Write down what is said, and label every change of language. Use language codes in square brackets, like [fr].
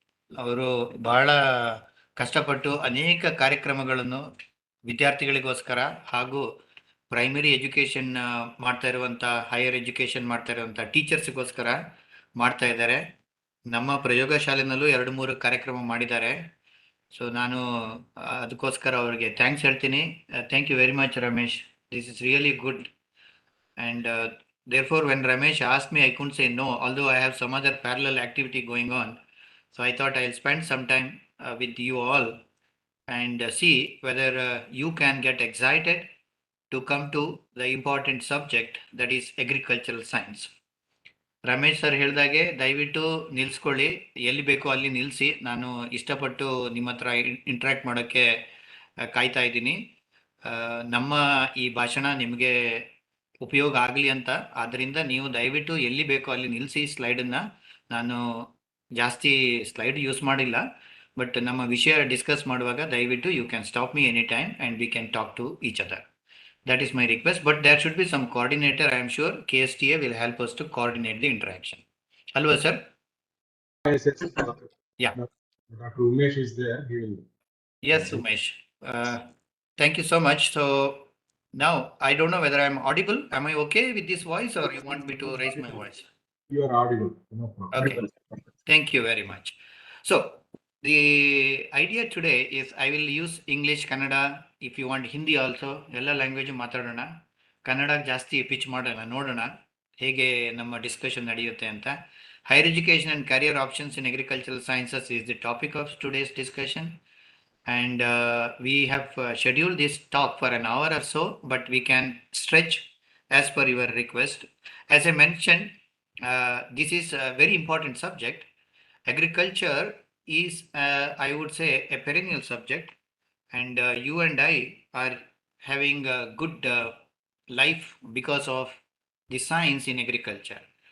[kn] ಅವರು ಬಹಳ ಕಷ್ಟಪಟ್ಟು ಅನೇಕ ಕಾರ್ಯಕ್ರಮಗಳನ್ನು ವಿದ್ಯಾರ್ಥಿಗಳಿಗೋಸ್ಕರ ಹಾಗೂ ಪ್ರೈಮರಿ ಎಜುಕೇಷನ್ ಮಾಡ್ತಾ ಇರುವಂಥ, ಹೈಯರ್ ಎಜುಕೇಷನ್ ಮಾಡ್ತಾ ಇರುವಂಥ ಟೀಚರ್ಸ್ಗೋಸ್ಕರ ಮಾಡ್ತಾ ಇದ್ದಾರೆ. ನಮ್ಮ ಪ್ರಯೋಗಶಾಲೆನಲ್ಲೂ 2-3 ಕಾರ್ಯಕ್ರಮ ಮಾಡಿದ್ದಾರೆ. ಸೊ ನಾನು ಅದಕ್ಕೋಸ್ಕರ ಅವರಿಗೆ ಥ್ಯಾಂಕ್ಸ್ ಹೇಳ್ತೀನಿ. [en] Thank you very much Ramesh. This is really good. And therefore when Ramesh asked me, I couldn't say no, although I have some other parallel activity going on. So I thought I'll spend some time with you all and see whether you can get excited to come to the important subject, that is agricultural science. [kn] Ramesh sir ಹೇಳ್ದಾಗೆ ದಯವಿಟ್ಟು ನಿಲ್ಸ್ಕೊಳ್ಳಿ, ಎಲ್ಲಿ ಬೇಕೋ ಅಲ್ಲಿ ನಿಲ್ಲಿಸಿ. ನಾನು ಇಷ್ಟಪಟ್ಟು ನಿಮ್ಮ ಹತ್ರ ಇಂಟ್ರ್ಯಾಕ್ಟ್ ಮಾಡೋಕ್ಕೆ ಕಾಯ್ತಾ ಇದ್ದೀನಿ. ನಮ್ಮ ಈ ಭಾಷಣ ನಿಮಗೆ ಉಪಯೋಗ ಆಗಲಿ ಅಂತ. ಆದ್ದರಿಂದ ನೀವು ದಯವಿಟ್ಟು ಎಲ್ಲಿ ಬೇಕೋ ಅಲ್ಲಿ ನಿಲ್ಲಿಸಿ ಸ್ಲೈಡನ್ನು. ನಾನು ಜಾಸ್ತಿ ಸ್ಲೈಡ್ ಯೂಸ್ ಮಾಡಿಲ್ಲ, ಬಟ್ ನಮ್ಮ ವಿಷಯ ಡಿಸ್ಕಸ್ ಮಾಡುವಾಗ ದಯವಿಟ್ಟು [en] You can stop me any time and we can talk to each other. That is my request, but there should be some coordinator. I am sure KSTA will help us to coordinate the interaction. Hello, sir. Yes, yes, Yeah. Dr. Umesh is there. He will. Yes, Umesh. Thank you so much. So now I don't know whether I am audible. Am I okay with this voice, or you want me to raise my voice? You are audible. No problem. Okay. Thank you very much. So the idea today is I will use English, Kannada. If you want Hindi also, [kn] ಎಲ್ಲ language ಮಾತಾಡೋಣ. ಕನ್ನಡ ಜಾಸ್ತಿ pitch ಮಾಡೋಣ, ನೋಡೋಣ ಹೇಗೆ ನಮ್ಮ discussion ನಡೆಯುತ್ತೆ ಅಂತ. [en] Higher education and career options in agricultural sciences is the topic of today's discussion. And we have scheduled this talk for an hour or so, but we can stretch as per your request. As I mentioned, this is a very important subject. Agriculture is, I would say, a perennial subject, and you and I are having a good life because of the science in agriculture.